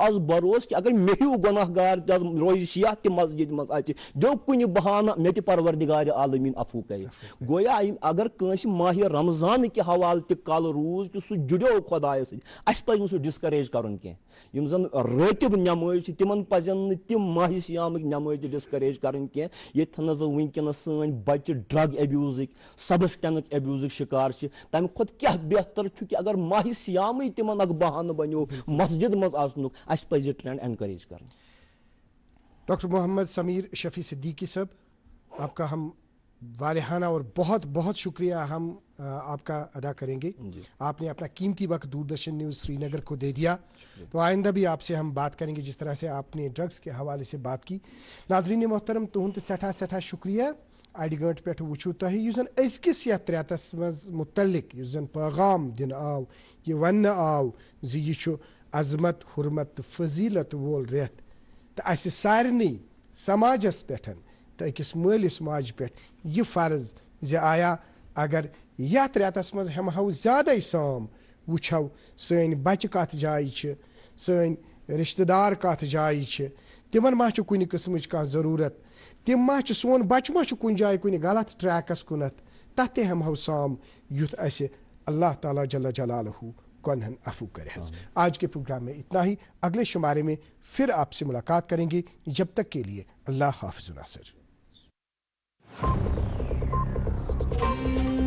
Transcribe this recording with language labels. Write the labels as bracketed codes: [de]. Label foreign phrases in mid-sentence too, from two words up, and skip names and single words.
[ks] آز بروسہٕ کہ اگر مےٚ ہیوٗ گۄناہ گار تہِ روزِ سیاح تہِ مسجد منٛز اژِ دِیو کُنہِ بہانہٕ مےٚ تہِ پروردگارِ عالمیٖن عفوٗ کرِ گویا اگر کٲنٛسہِ ماہِ رمضان کہِ حوالہٕ تہِ کل روٗز تہٕ سُہ جُڑیو خۄدایس سۭتۍ اسہِ پزِ نہٕ سُہ ڈسکریج کرُن کینٛہہ یِم زن رٲتِب نٮ۪مٲزۍ چھِ تِمن پزن نہٕ تِم ماہِ سیامٕکۍ نٮ۪مٲزۍ تہِ ڈسکریج کرٕنۍ کینٛہہ ییٚتھنس ونکیٚنس سٲنۍ بچہِ ڈرگ ایبیوزک سبسٹینس ایبیوزک شکار تمہ کھت کیا بہتر کہ اگر ماہ سیام تمن اک بہانہ بنو مسجد مز آسنک اس پزِ ٹرینڈ انکریج کرن. [ur] ڈاکٹر محمد سمیر شفیع صدیقی صاحب آپ کا ہم والہانہ اور بہت بہت شکریہ ہم آپ کا ادا کریں گے. آپ نے اپنا قیمتی وقت دوردرشن نیوز سری نگر کو دے دیا. تو آئندہ بھی آپ سے ہم بات کریں گے جس طرح سے آپ نے ڈرگس کے حوالے سے بات کی. [ks] ناظرین محترم تہد سٹھا سٹھا شکریہ اڑ گنٹ پہ وچھو تہ اس زن ازکس یتھ ریتس مز متعلق اس زن پیغام دن آو یہ ون آو زی یہ چھُ عظمت حرمت تو فضیلت وول ریت تو اس سارنی سماجس پہ تو اکس مالس ماج پہ یہ فرض زِ آیا اگر یتھ ریتس مز ہمہو زیادہ سام وچھو سن بچہ کت جائیں سن رشتہ دار کت جائیں تمن ما چھ کُنہِ قسمچ کانٛہہ ضروٗرت تم ما چھ سون بچہ ما چھ کُنہِ جایہِ کُنہِ غلط ٹریکس کُنتھ تتھ تہِ ہمہو سام یُتھ اسہ اللہ تعالیٰ [ar] جل جلالہ [ks] گنہن عفو کرے. [ur] آج کے پروگرام میں اتنا ہی. اگلے شمارے میں پھر آپ سے ملاقات کریں گے. جب تک کے لیے اللہ حافظ ناصر.